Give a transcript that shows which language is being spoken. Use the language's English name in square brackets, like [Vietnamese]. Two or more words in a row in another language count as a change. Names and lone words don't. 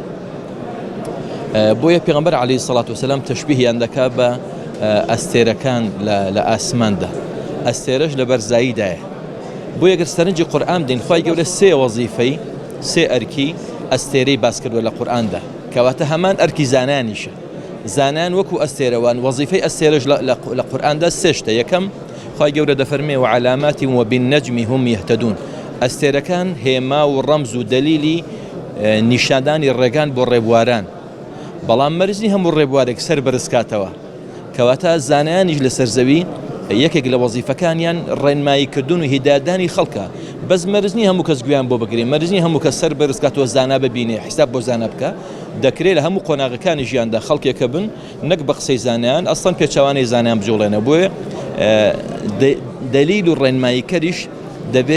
[Central Kurdish] بۆیە پێغەمبەر [Arabic] عەلەیهی سەڵات وسەلام [Central Kurdish] تشبیهیان دەکات بە ئەستێرەکان لە ئاسماندا ئەستێرەش لە بەرزاییدایە. بۆیە گەر سەرنجی قورئان بدەین خی گەورە سێ وەزیفەی سێ ئەرکی ئەستێرەی باس کردووە لە قورئاندا کەواتە هەمان ئەرکی زانانیشە. زانان وەکو ئەستێرەوان وەزیفەی ئەستێرەش لە قورئاندا سێشتە. یەکەم خی گەورە دەفەرمێ [Arabic] وعلامات وبالنجم هم يهتدون [Central Kurdish] ئەستێرەکان هێما و ڕەمز و دەلیلی نیشاندانی ڕێگان بۆ ڕێبواران بەڵام مەرجی هەموو ڕێبوارێک سەر بەرزکاتەوە کەواتە زانایانیش لە سەرزەوی یەکێک لە وەزیفەکانیان ڕێنماییکردن و هیدایەتدانی خەڵکە بەس مەرزنی هەموو کەس گویان بۆ بگرین مەرزنی هەموو کە سەر بەرزکاتەوە زانا ببینێ حیساب بۆ زانە بکە دەکرێت لە هەموو قۆناغەکانی ژیاندا خەڵکێکە بن نەک بە قسەی زانیان ئەسڵەن پێچەوانەی زانیان بجوڵێنە بۆیە دلیل و ڕێنماییکەریش دەبێ